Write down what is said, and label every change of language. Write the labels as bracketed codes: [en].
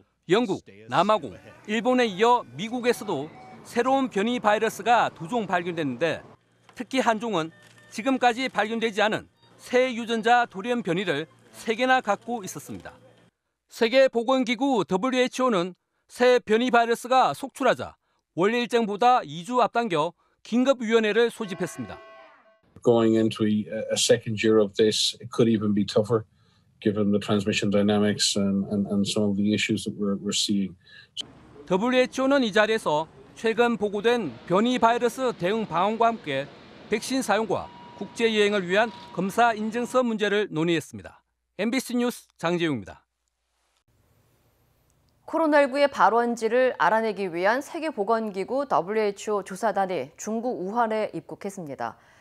[ko] 영국, 남아공, 일본에 이어 미국에서도 새로운 변이 바이러스가 2종 발견됐는데 특히 한 종은 지금까지 발견되지 않은 새 유전자 돌연 변이를 3개나 갖고 있었습니다. 세계보건기구 WHO는 새 변이 바이러스가 속출하자 원래 일정보다 2주 앞당겨 긴급위원회를 소집했습니다. [en] Going into a second year of this, it could even be tougher, given the transmission dynamics and some of the issues that we're seeing. [ko] WHO는 이 자리에서 최근 보고된 변이 바이러스 대응 방안과 함께 백신 사용과 국제 여행을 위한 검사 인증서 문제를 논의했습니다. MBC 뉴스 장재용입니다. 코로나19의 발원지를 알아내기 위한 세계보건기구 WHO 조사단이 중국 우한에 입국했습니다.